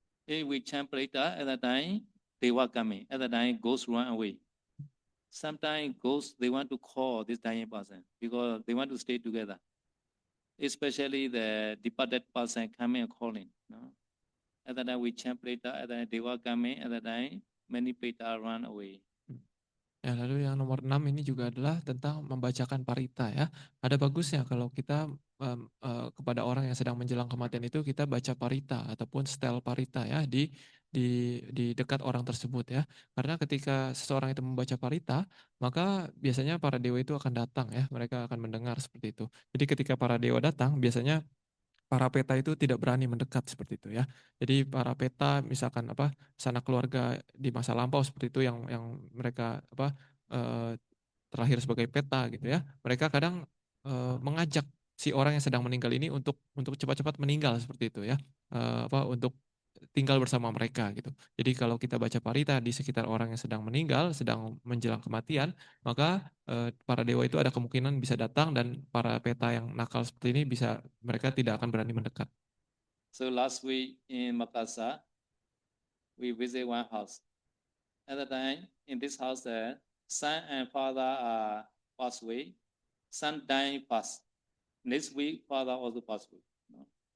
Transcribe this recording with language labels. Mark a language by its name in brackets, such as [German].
[English] If we chant Prita at that time, they were coming. At that time, ghosts run away. Sometimes ghosts they want to call this dying person because they want to stay together. Especially the departed person coming and calling. No? At that time we chant Prita. At that time they were coming. At that time many Prita run away. [Indonesian] Ya, lalu yang nomor 6 ini juga adalah tentang membacakan parita ya. Ada bagusnya kalau kita kepada orang yang sedang menjelang kematian itu kita baca parita ataupun stel parita ya di dekat orang tersebut ya. Karena ketika seseorang itu membaca parita, maka biasanya para dewa itu akan datang ya. Mereka akan mendengar seperti itu. Jadi ketika para dewa datang, biasanya para peta itu tidak berani mendekat seperti itu ya. Jadi para peta misalkan apa sanak keluarga di masa lampau seperti itu yang mereka apa terlahir sebagai peta gitu ya. Mereka kadang mengajak si orang yang sedang meninggal ini untuk cepat-cepat meninggal seperti itu ya. Apa untuk tinggal bersama mereka gitu. Jadi kalau kita baca parita di sekitar orang yang sedang meninggal, sedang menjelang kematian, maka para dewa itu ada kemungkinan bisa datang dan para peta yang nakal seperti ini bisa mereka tidak akan berani mendekat. [English] So last week in Makassar, we visit one house. At the time, in this house, the son and father passed away. Son dying fast. Next week, father also passed away. No?